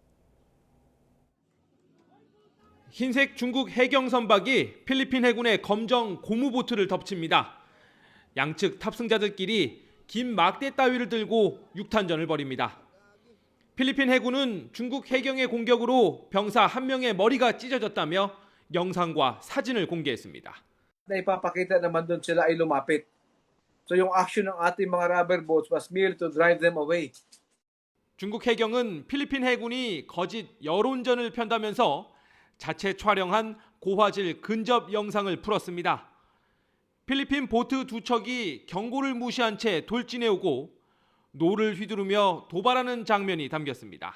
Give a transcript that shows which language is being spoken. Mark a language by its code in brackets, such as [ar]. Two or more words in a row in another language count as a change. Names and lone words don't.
[ko] 흰색 중국 해경 선박이 필리핀 해군의 검정 고무보트를 덮칩니다. 양측 탑승자들끼리 긴 막대 따위를 들고 육탄전을 벌입니다. 필리핀 해군은 중국 해경의 공격으로 병사 1명의 머리가 찢어졌다며 영상과 사진을 공개했습니다. [tl] Naipapakita naman doon sila ay lumapit. [en] So yung action [tl] ng ating mga [en] rubber boats was merely to drive them away. [ko] 중국 해경은 필리핀 해군이 거짓 여론전을 편다면서 자체 촬영한 고화질 근접 영상을 풀었습니다. 필리핀 보트 2척이 경고를 무시한 채 돌진해 오고 노를 휘두르며 도발하는 장면이 담겼습니다.